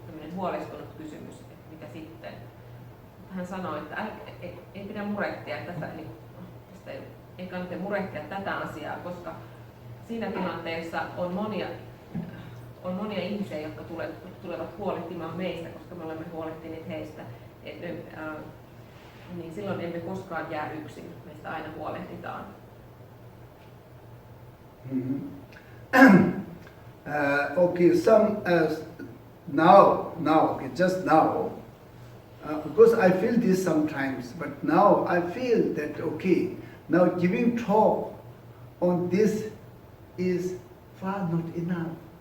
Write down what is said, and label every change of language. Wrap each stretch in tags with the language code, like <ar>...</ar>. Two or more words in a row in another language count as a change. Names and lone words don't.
<fi>Tällainen huolestunut kysymys, että mitä sitten? Hän sanoi, että ei pidä murehtia tästä, ei kannata murehtia tätä asiaa, koska siinä tilanteessa on monia ihmisiä, jotka tulevat huolehtimaan meistä, koska me olemme huolehtineet heistä. Niin silloin emme koskaan jää yksin, meistä aina huolehditaan.</fi> <en>Okay, just now, because I feel this sometimes, but now I feel that, okay, now giving talk on this is far not enough.</en>